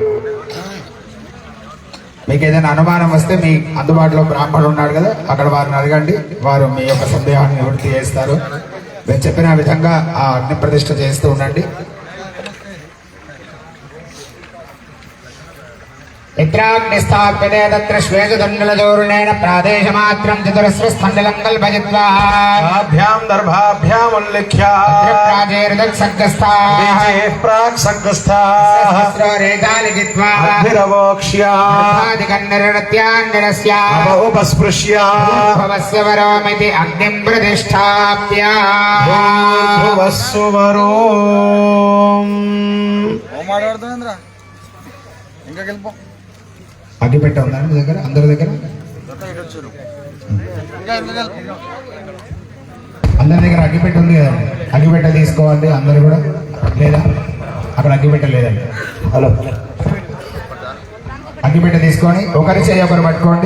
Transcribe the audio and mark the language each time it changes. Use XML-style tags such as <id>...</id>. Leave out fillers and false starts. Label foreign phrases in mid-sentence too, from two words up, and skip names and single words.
<te>మీకు ఏదైనా అనుమానం వస్తే మీ అందుబాటులో బ్రాహ్మణుడు ఉన్నాడు కదా అక్కడ వారిని అడగండి వారు మీ యొక్క సందేహాన్ని నివృత్తి చేస్తారు నేను చెప్పిన విధంగా ఆ అగ్ని ప్రతిష్ఠ చేస్తూ ఉండండి</te> <sa>इत्राग्निस्थाप्यते तत्र श्वेतदण्डलजोरुणेन प्रादेशमात्रं चतुरस्रस्थण्डलं कल्पयित्वा आभ्यां दर्भाभ्याम् उल्लिख्य प्राचेर्दक्षग्रस्ताः प्राक् सङ्गस्थाः सहस्ररेखा लिखित्वा अभिरवोक्ष्य आदिकन्नरत्यान्निरस्य उपस्पृश्य भवस्य वरोमिति अग्निं प्रतिष्ठाप्य भुवस्सुवरो</sa> <te>ఇంకా గెలుపు అగ్గిపెట్ట ఉందా మీ దగ్గర అందరి దగ్గర అందరి దగ్గర అగ్గిపెట్ట ఉంది కదా అగ్గిపెట్ట తీసుకోవాలి అందరు కూడా లేదా అక్కడ అగ్గిపెట్ట లేదండి హలో అగ్గిపెట్ట తీసుకొని ఒకరి చేయి ఒకరు పట్టుకోండి</te>